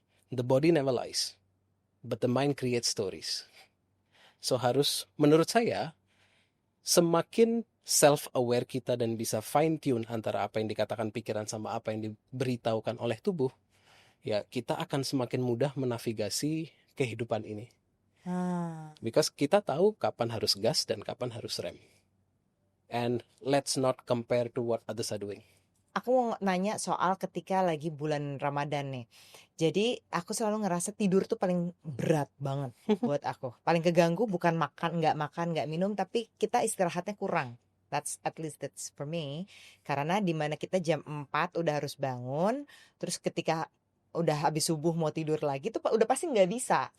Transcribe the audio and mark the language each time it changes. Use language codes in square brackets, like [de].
[en] The body never lies, but the mind creates stories. [id] So harus, menurut saya, semakin self-aware kita dan bisa fine-tune antara apa yang dikatakan pikiran sama apa yang diberitahukan oleh tubuh, ya kita akan semakin mudah menavigasi kehidupan ini. [en] Because [id] kita tahu kapan harus gas dan kapan harus rem. [en] And let's not compare to what others are doing. [id] Aku mau nanya soal ketika lagi bulan Ramadan nih. Jadi aku selalu ngerasa tidur tuh paling berat banget buat aku. Paling keganggu bukan nggak makan, nggak minum, tapi kita istirahatnya kurang. [en] At least that's for me. [id] Karena dimana kita jam 4 udah harus bangun, terus ketika udah habis subuh mau tidur lagi tuh udah pasti nggak bisa.